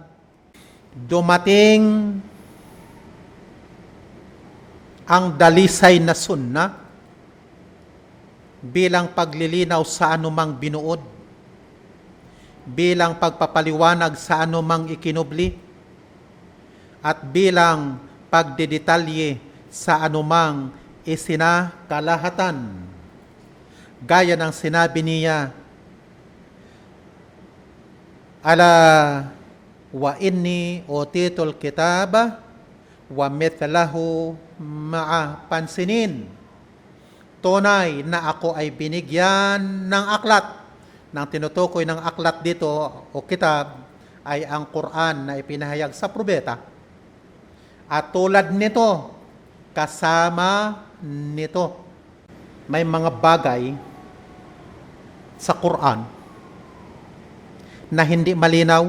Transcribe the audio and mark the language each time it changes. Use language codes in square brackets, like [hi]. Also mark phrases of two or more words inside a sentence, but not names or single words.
[tl] Dumating ang dalisay na sunna bilang paglilinaw sa anumang binuod, bilang pagpapaliwanag sa anumang ikinubli, at bilang pagdidetalye sa anumang isinakalahatan. Gaya ng sinabi niya, [ar] ألا وإني أوتيت الكتاب ومثله معه pansinin. [tl] Tunay na ako ay binigyan ng aklat. Nang tinutukoy ng aklat dito o kitab ay ang Quran na ipinahayag sa propeta. At tulad nito, kasama nito, may mga bagay sa Quran na hindi malinaw.